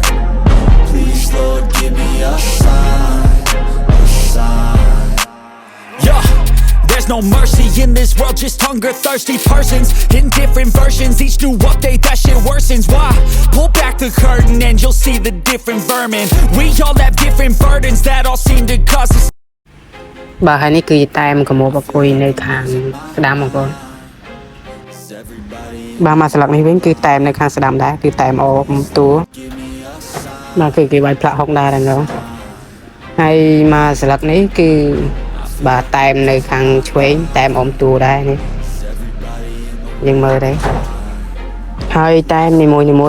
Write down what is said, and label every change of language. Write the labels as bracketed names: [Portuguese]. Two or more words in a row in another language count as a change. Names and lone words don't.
[English] Please Lord give me a sign, a sign. yeah. There's no mercy in this world, just hunger-thirsty persons in different versions. Each new update, that shit worsens. Why? Pull back the curtain and you'll see the different vermin. We all have different burdens that all seem to cause us. [Khmer] បាទហើយនេះគឺតែមកមកបគុយនៅខាងស្ដាំបងប្អូនបាទមកស្លឹកនេះវិញគឺតែនៅខាងស្ដាំដែរគឺតែអូតួបាទគឺគេវាយផ្លាក់ហុក ដែរហ្នឹងហើយមកស្លឹកនេះគឺបាទតែនៅខាងឆ្វេងតែអមតួដែរនេះយើងមើលដែរហើយតែនីមួយ